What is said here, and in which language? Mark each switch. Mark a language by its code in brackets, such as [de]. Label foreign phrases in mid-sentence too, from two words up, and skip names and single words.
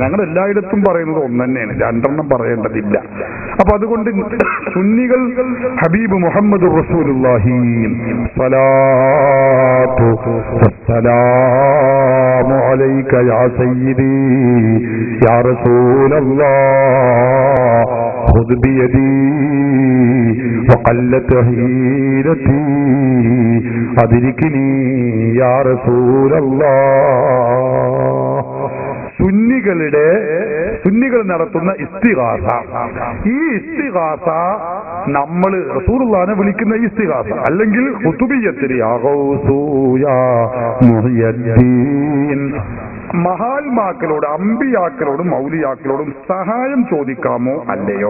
[ml] ഞങ്ങൾ എല്ലായിടത്തും പറയുന്നത് ഒന്ന് തന്നെയാണ്, രണ്ടെണ്ണം പറയേണ്ടതില്ല. അപ്പൊ അതുകൊണ്ട് സുന്നികൾ [ar] حبيب محمد رسول الله الصلاة والسلام عليك يا سيدي يا رسول الله خذ بيدي وقلت حيرتي أدركني يا رسول الله. [ml] സുന്നികൾ നടത്തുന്ന ഇസ്തിഗാസ, ഈ ഇസ്തിഗാസ നമ്മൾ റസൂലുള്ളാഹിനെ വിളിക്കുന്ന ഇസ്തിഗാസ, അല്ലെങ്കിൽ ഖുതുബിയ്യത്തിൽ [ar] يا غوث يا محيي الدين [ml] മഹാത്മാക്കളോട്, അമ്പിയാക്കളോടും മൗലിയാക്കളോടും സഹായം ചോദിക്കാമോ അല്ലയോ?